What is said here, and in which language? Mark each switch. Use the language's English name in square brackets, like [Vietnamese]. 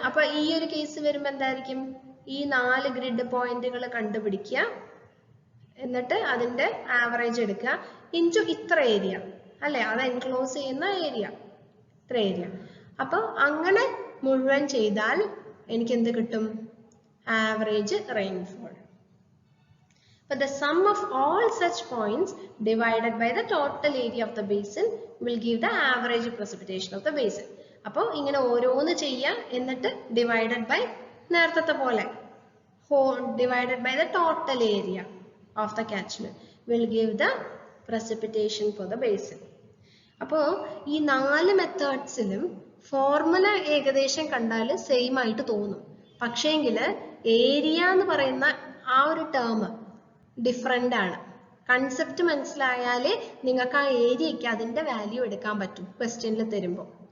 [Malayalam] അപ്പൊ ഈ ഒരു കേസ് വരുമ്പോ എന്തായിരിക്കും, ഈ 4 ഗ്രിഡ് പോയിന്റുകൾ കണ്ടുപിടിക്കുക, എന്നിട്ട് അതിന്റെ ആവറേജ് എടുക്കുക ഇൻറ്റു ഇത്ര ഏരിയ അല്ലെ, അത് എൻക്ലോസ് ചെയ്യുന്ന ഏരിയ, ഇത്ര ഏരിയ. അപ്പൊ അങ്ങനെ മുഴുവൻ ചെയ്താൽ എനിക്ക് എന്ത് കിട്ടും, average rainfall. [English] But the sum of all such points divided by the total area of the basin will give the average precipitation of the basin. [Malayalam] അപ്പോൾ ഇങ്ങനെ ഓരോന്ന് ചെയ്യാം, എന്നിട്ട് [English] divided by [Malayalam] നേരത്തെ പോലെ [English] divided by the total area of the catchment will give the precipitation for the basin. [Malayalam] അപ്പോൾ ഈ 4 മെത്തേഡ്സിലും formula ഏകദേശം കണ്ടാൽ സെയിം ആയിട്ട് തോന്നും, പക്ഷേങ്കിൽ ഏരിയ എന്ന് പറയുന്ന ആ ഒരു ടേം ഡിഫറെന്റ് ആണ്. കൺസെപ്റ്റ് മനസ്സിലായാലേ നിങ്ങൾക്ക് ആ ഏരിയയ്ക്ക് അതിന്റെ വാല്യൂ എടുക്കാൻ പറ്റും ക്വസ്റ്റ്യനിൽ തരുമ്പോൾ.